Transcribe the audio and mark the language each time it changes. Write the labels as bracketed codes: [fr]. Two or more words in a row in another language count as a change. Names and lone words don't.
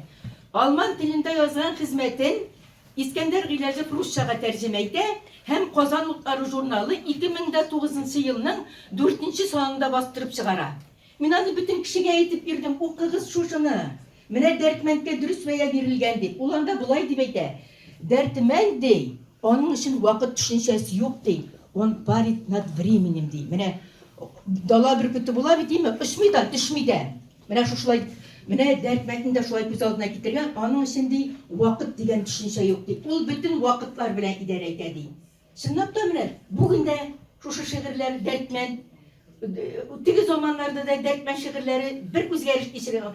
[tt] Алман телендә язган хезмәтен Искәндәр Гыйләҗев русчага тәрҗемә итә һәм Казан утлары журналы 2009 елның 4 санында бастырып чыгара. Мин аны бөтен кешегә әйтеп бирдем, укыгыз шушыны. Менә дәртмәнгә дөрес бәя бирелгән дип. Ул анда булай дип әйтә. Дәртмән ди, аның өчен вакыт төшенчәсе юк ди. [ru] Он парит над временем ди. [tt] Менә дала бөркете була бит, диме? Очмый да, төшмий дә. Менә шушылай, менә дәртмәнне дә шулай күз алдына китергән. Аның өчен ди, вакыт дигән төшенчә юк ди. Ул бөтен вакытлар белән идарә итә ди. Чынлап та менә бүген дә шушы шигырьләр дәртмән, теге заманнарда да дәртмән шигырьләре бер үзгәреш кичергән.